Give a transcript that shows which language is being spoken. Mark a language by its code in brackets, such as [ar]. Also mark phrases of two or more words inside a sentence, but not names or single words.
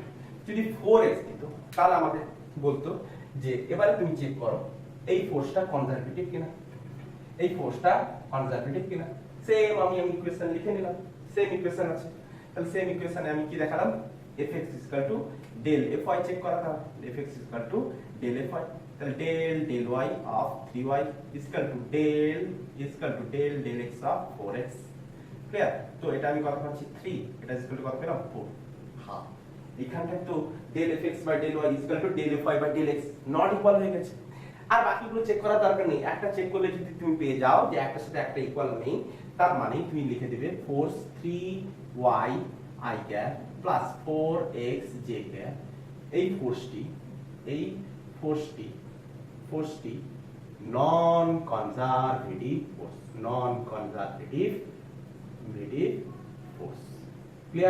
[bn] যদি 4x দিত তাহলে আমাদের বলতো যে এবারে তুমি চেক করো এই [en] force conservative [bn] কিনা, এই [en] force conservative [bn] কিনা। সেম আমি ইকুয়েশন লিখে নিলাম, [en] same equation [bn] আছে। তাহলে [en] same equation [bn] আমি কি দেখালাম, [en] fx del fy [bn] চেক করা, তাহলে [en] fx del fy, [bn] তাহলে [en] del y of 3y del x of 4x। [bn] ক্লিয়ার? তো এটা আমি কত পাচ্ছি 3, এটা কত পেলাম 4। হ্যাঁ, এখানটায় তো [en] del fx del y del fy del x not equal [bn] হয়ে গেছে। আর বাকিগুলো চেক করার দরকার নেই, একটা চেক করলে যদি তুমি পেয়ে যাও যে একটার সাথে একটা ইকুয়াল নেই, তার মানে তুমি লিখে দেবে [en] force 3y i cap plus 4x j cap. [bn] এই ফোর্সটি [en] non conservative force. [bn] ক্লিয়ার?